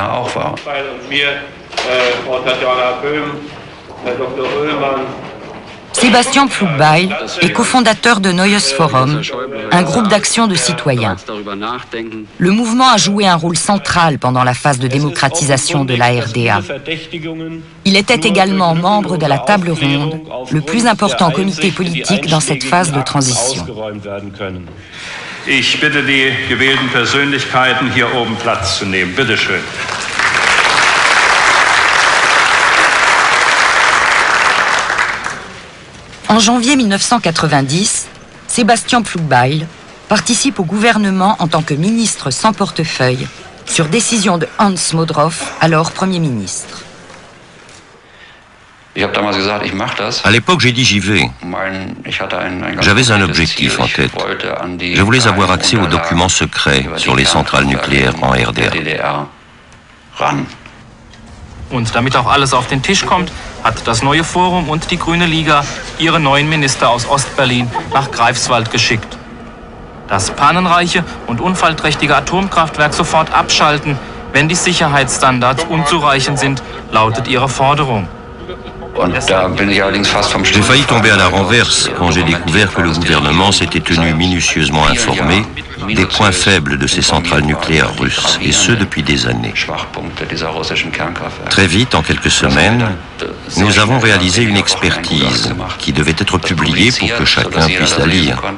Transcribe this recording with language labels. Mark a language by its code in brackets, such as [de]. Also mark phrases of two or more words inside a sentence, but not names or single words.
[fr] Sébastien Pflugbeil est cofondateur de Neues Forum, un groupe d'action de citoyens. Le mouvement a joué un rôle central pendant la phase de démocratisation de la RDA. Il était également membre de la table ronde, le plus important comité politique dans cette phase de transition. [de] Ich bitte die gewählten Persönlichkeiten, hier oben Platz zu nehmen. Bitte schön. [fr] En janvier 1990, Sébastien Pflugbeil participe au gouvernement en tant que ministre sans portefeuille, sur décision de Hans Modrow, alors Premier ministre. À l'époque, j'ai dit j'y vais. J'avais un objectif en tête. Je voulais avoir accès aux documents secrets sur les centrales nucléaires en RDA. [de] Und damit auch alles auf den Tisch kommt, hat das neue Forum und die Grüne Liga ihre neuen Minister aus Ostberlin nach Greifswald geschickt. Das pannenreiche und unfallträchtige Atomkraftwerk sofort abschalten, wenn die Sicherheitsstandards unzureichend sind, lautet ihre Forderung. [fr] J'ai failli tomber à la renverse quand j'ai découvert que le gouvernement s'était tenu minutieusement informé des points faibles de ces centrales nucléaires russes, et ce depuis des années. Très vite, en quelques semaines, nous avons réalisé une expertise qui devait être publiée pour que chacun puisse la lire.